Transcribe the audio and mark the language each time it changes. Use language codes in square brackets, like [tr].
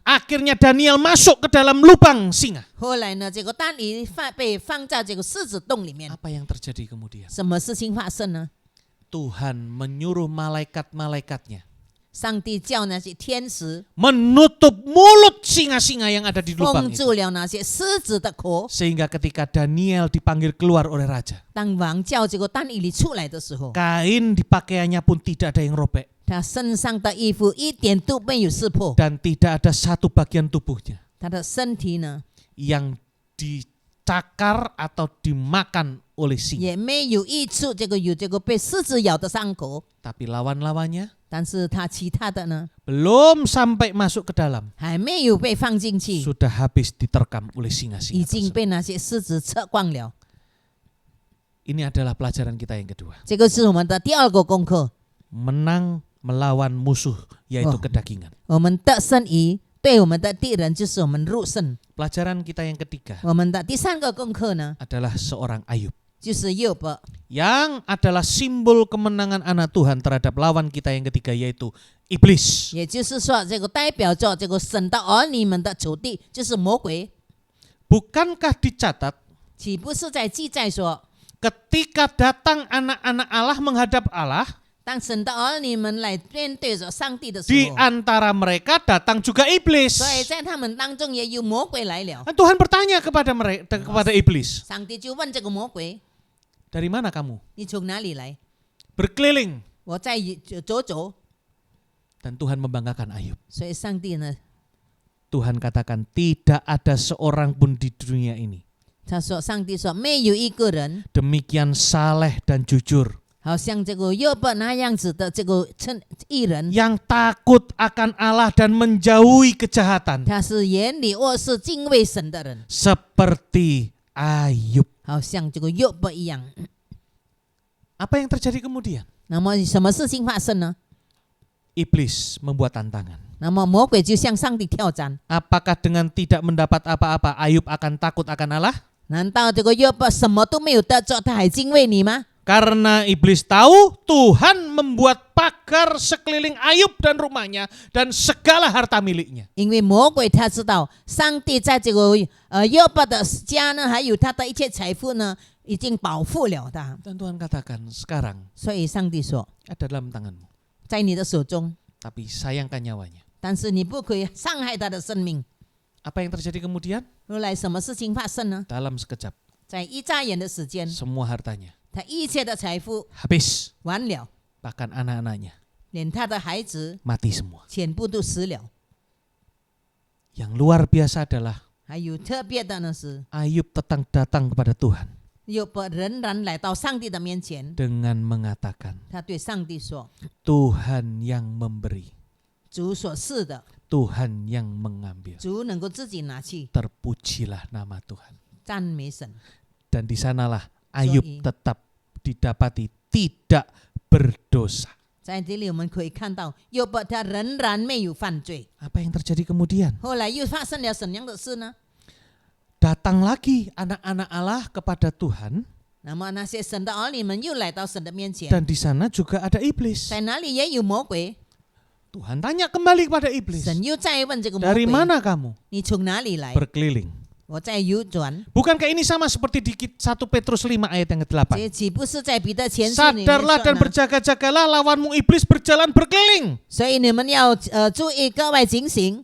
[id] akhirnya Daniel masuk ke dalam lubang singa. [zh] 后来呢，这个但以理被放在这个狮子洞里面， [id] Apa yang terjadi kemudian? [zh] 什么事情发生呢？ [id] Tuhan menyuruh malaikat-malaikatnya [zh] 上帝叫那些天使 [id] menutup mulut singa-singa yang ada di lubang itu. [zh] 住了那些狮子的口。 [id] Sehingga ketika Daniel dipanggil keluar oleh raja, [zh] 当王叫这个但以理出来的时候， [id] kain di pakaiannya pun tidak ada yang robek [zh] 他身上的衣服一点都没有撕破， [id] dan tidak ada satu bagian tubuhnya [zh] 他的身体呢 [id] yang dicakar atau dimakan oleh singa. [zh] 也没有一处有这个被狮子咬的伤口， [id] Tapi lawan-lawannya [zh] 但是他其他的呢 [id] belum sampai masuk ke dalam, [zh] 还没有被放进去， [id] sudah habis diterkam oleh [zh] 已 [id] singa-singa [zh] 经 [id] tersebut. [zh] 被那些狮子吃光了。 [id] Ini adalah pelajaran kita yang kedua. [zh] 这个是我们的第二个功课， [id] Menang melawan musuh yaitu Oh. kedagingan. [zh] 我们得胜于对我们的敌人就是我们肉身。 [id] Pelajaran kita yang ketiga [zh] 我们的第三个功课呢， [id] adalah seorang Ayub [zh] 就是约伯， [id] yang adalah simbol kemenangan anak Tuhan terhadap lawan kita yang ketiga yaitu iblis. [zh] 也就是说，这个代表着这个神的儿女们的仇敌，就是魔鬼。 [id] Bukankah dicatat [zh] 岂不是在记载说， [id] ketika datang anak-anak Allah menghadap Allah, [zh] 当神的儿女们来面对着上帝的时 [id] di [zh] 候， [id] antara mereka datang juga iblis. [zh] 所以在他们当中也有魔鬼来了。 [id] Tuhan bertanya kepada mereka, kepada iblis, [zh] 上帝就问这个魔鬼 [id] dari mana kamu?：“ [zh] 你从哪里来？ [id] Berkeliling. [zh] 我在走走。 [id] Dan Tuhan membanggakan Ayub. ” [zh] 所以上帝呢， [id] Tuhan katakan tidak ada seorang pun di dunia ini [zh] 他说：“上帝说，没有一个人 [id] demikian saleh dan jujur [zh] 好像这个约伯那样子的这个义人， [id] yang takut akan Allah dan menjauhi kejahatan [zh] 他是眼里恶事、敬畏神的人， [id] seperti Ayub. [zh] 好像这个约伯一样。 [id] Apa yang terjadi kemudian? [zh] 那么什么事情发生呢？ [id] Iblis membuat tantangan. [zh] 那么魔鬼就向上帝挑战。 [id] Apakah dengan tidak mendapat apa-apa Ayub akan takut akan Allah? [zh] 难道这个约伯什么都没有得着，他还敬畏你吗？ [id] Karena iblis tahu Tuhan membuat pagar sekeliling Ayub dan rumahnya dan segala harta miliknya. [zh] 因为魔鬼他知道，上帝在这个约伯的家呢，还有他的一切财富呢，已经保护了他。 [id] Dan Tuhan katakan sekarang [zh] 所以上帝说， [id] ada dalam tanganmu. [zh] 在你的手中， [id] Tapi sayangkan nyawanya. [zh] 但是你不可以伤害他的生命。 [id] Apa yang terjadi kemudian? [zh] 后来什么事情发生呢？ [id] Dalam sekejap [zh] 在一眨眼的时间， [id] semua hartanya [zh] 他一切的财富 [id] habis. [zh] 完了， [id] Bahkan anak-anaknya [zh] 连他的孩子 [id] mati semua. [zh] 全部都死了。 [id] Yang luar biasa adalah [zh] 还有特别的呢是， [id] Ayub datang kepada Tuhan [zh] 约伯仍然来到上帝的面前， [id] dengan mengatakan [zh] 他对上帝说 [id] Tuhan yang memberi, [zh] 主所赐的， [id] Tuhan yang mengambil. [zh] 主能够自己拿去， [id] Terpujilah nama Tuhan. [zh] 赞美神。 [id] Dan di sanalah Ayub [en] Sorry. [id] tetap didapati tidak berdosa. [zh] 在这里我们可以看到，约伯他仍然没有犯罪。 [id] Apa yang terjadi kemudian? [zh] 后来又发生了怎样的事呢？ [id] datang lagi anak-anak Allah kepada Tuhan, [zh] 那么那些神的儿女们又来到神的面前， [id] dan di sana juga ada iblis. [zh] 在哪里也有魔鬼。 [id] Tuhan tanya kembali kepada iblis, [zh] 神又再问这个魔 [id] dari [zh] 鬼 [id] mana kamu? [zh] 你从哪里来？ [id] Berkeliling. [zh] 我在游转。 [id] Bukankah ini sama seperti di 1 Petrus 5 ayat yang ke-8? [zh] 这岂不是在彼得前书里面 [id] Sadarlah [zh] 说 [id] dan [zh] 呢？ [id] berjaga-jagalah, lawanmu iblis berjalan berkeliling. [zh] 所以你们要注意格外警醒，